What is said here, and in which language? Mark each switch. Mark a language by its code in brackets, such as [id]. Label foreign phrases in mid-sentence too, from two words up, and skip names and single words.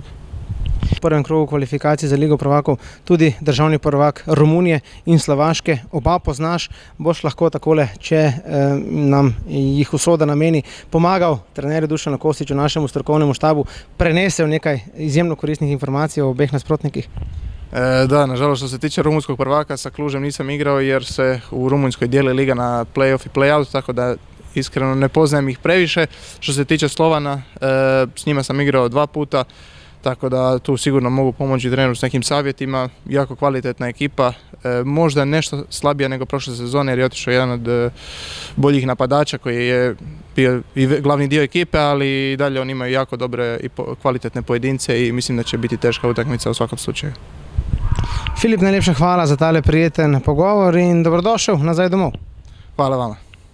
[sl] V prvem krogu kvalifikacij za Ligo prvakov tudi državni prvak Romunije in Slovaške. Oba poznaš, boš lahko takole, če nam jih usoda nameni, pomagal trenerju Dušanu Kosiću, našemu strokovnemu štabu, prenesel nekaj izjemno koristnih informacij o obeh nasprotnikih? [hr] Da, nažalost što se tiče rumunskog prvaka sa Klužem nisam igrao jer se u Rumunjskoj dijeli liga na play-off i play-out, tako da iskreno ne poznajem ih previše. Što se tiče Slovana, s njima sam igrao 2 puta. Tako da tu sigurno mogu pomoći treneru s nekim savjetima, jako kvalitetna ekipa, možda nešto slabija nego prošle sezone jer je otišao jedan od boljih napadača koji je bio i glavni dio ekipe, ali i dalje oni imaju jako dobre i kvalitetne pojedince i mislim da će biti teška utakmica u svakom slučaju. [sl] Filip, najlepša hvala za tale prijeten pogovor in dobrodošel nazaj domov. [hr] Hvala vama.